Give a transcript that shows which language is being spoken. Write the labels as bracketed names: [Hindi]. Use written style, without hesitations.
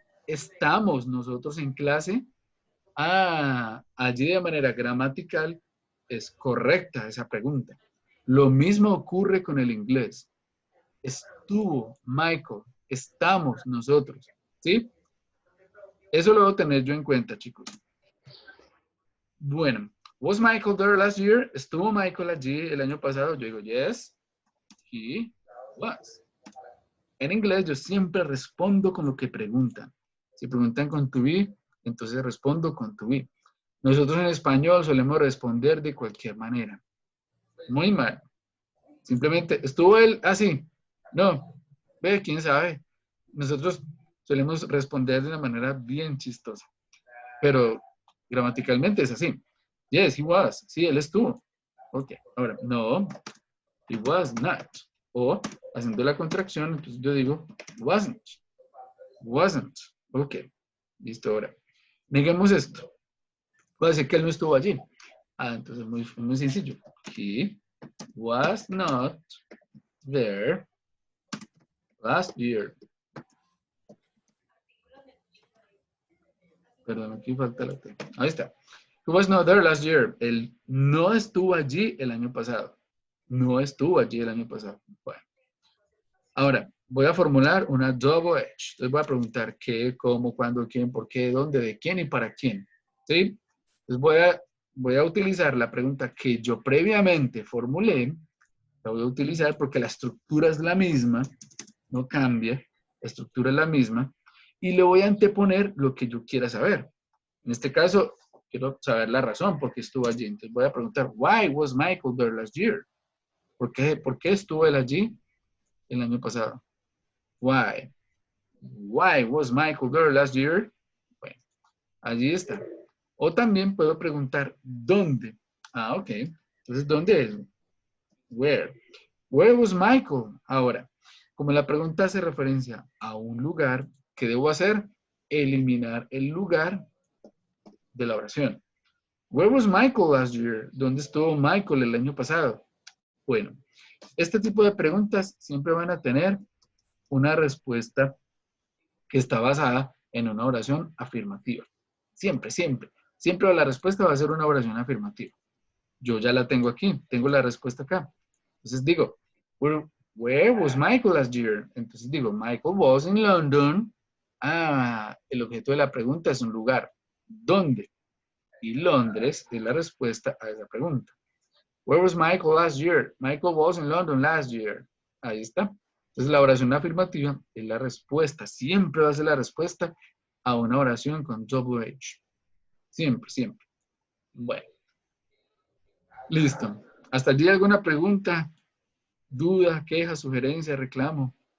[Spanish] Estamos nosotros en clase. Ah, allí de manera gramatical es correcta esa pregunta. Lo mismo ocurre con el inglés. Estuvo Michael, estamos nosotros, ¿sí? Eso lo debo tener yo en cuenta, chicos. [English] Bueno, was Michael there last year? [Spanish] ¿Estuvo Michael allí el año pasado? Yo digo, [English] yes, he was. [Spanish] En inglés yo siempre respondo con lo que preguntan. Si preguntan con to be, entonces respondo con to be. Nosotros en español solemos responder de cualquier manera. Muy mal. Simplemente, ¿estuvo él así? No. Ve, quién sabe. Nosotros solemos responder de una manera bien chistosa. Pero gramaticalmente es así. [English] Yes, he was. [Spanish] Sí, él estuvo. [English] Ok. Ahora, no, he was not. [Spanish] O, haciendo la contracción, entonces yo digo, [English] wasn't. Wasn't. [Spanish] Ok. Listo, ahora. Neguemos esto. Puede decir que él no estuvo allí. Ah, entonces muy sencillo. [English] He was not there last year. [Spanish] Perdón, aquí falta la T. Ahí está. [English] He was not there last year. [Spanish] Él no estuvo allí el año pasado. No estuvo allí el año pasado. Bueno. Ahora, voy a formular una double edge. Entonces voy a preguntar qué, cómo, cuándo, quién, por qué, dónde, de quién y para quién. ¿Sí? Entonces voy a utilizar la pregunta que yo previamente formulé. La voy a utilizar porque la estructura es la misma. No cambia. La estructura es la misma. Y le voy a anteponer lo que yo quiera saber. En este caso, quiero saber la razón por qué estuvo allí. Entonces voy a preguntar, [English] why was Michael there last year? [Spanish] Por qué estuvo él allí el año pasado? [English] Why? Why was Michael there last year? [Spanish] Bueno, allí está. O también puedo preguntar, ¿dónde? Ah, ok. Entonces, ¿dónde es? [English] Where? Where was Michael? [Spanish] Ahora, como la pregunta hace referencia a un lugar, ¿qué debo hacer? Eliminar el lugar de la oración. [English] Where was Michael last year? [Spanish] ¿Dónde estuvo Michael el año pasado? Bueno, este tipo de preguntas siempre van a tener una respuesta que está basada en una oración afirmativa. Siempre, siempre. Siempre la respuesta va a ser una oración afirmativa. Yo ya la tengo aquí, tengo la respuesta acá. Entonces digo, [English] where was Michael last year? [Spanish] Entonces digo, [English] Michael was in London. [Spanish] Ah, el objeto de la pregunta es un lugar. ¿Dónde? Y Londres es la respuesta a esa pregunta. [English] Where was Michael last year? Michael was in London last year. [Spanish] Ahí está. Entonces la oración afirmativa es la respuesta. Siempre va a ser la respuesta a una oración con double H. Siempre, siempre. Bueno. Listo. ¿Hasta allí alguna pregunta, duda, queja, sugerencia, reclamo?